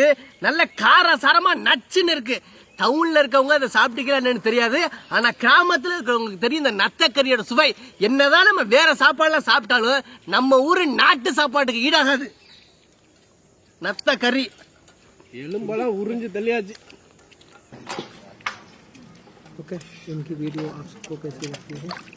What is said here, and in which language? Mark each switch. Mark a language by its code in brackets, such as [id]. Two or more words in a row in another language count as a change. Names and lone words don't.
[ta] நல்ல கார சாரமா நச்சுன்னு இருக்கு. டவுன்ல இருக்கவங்க அதை சாப்பிட்டுக்கலான்னு தெரியாது, ஆனா கிராமத்துல இருக்கிறவங்களுக்கு தெரியும் இந்த நத்த கறியோட சுவை. என்னதான் நம்ம வேற சாப்பாடுலாம் சாப்பிட்டாலும் நம்ம ஊரு நாட்டு சாப்பாட்டுக்கு ஈடாகாது. நத்த கறி எலும்பெல்லாம் உறிஞ்சு தள்ளியாச்சு. [hi] ओके, इनकी वीडियो आप सबको कैसी लगती है?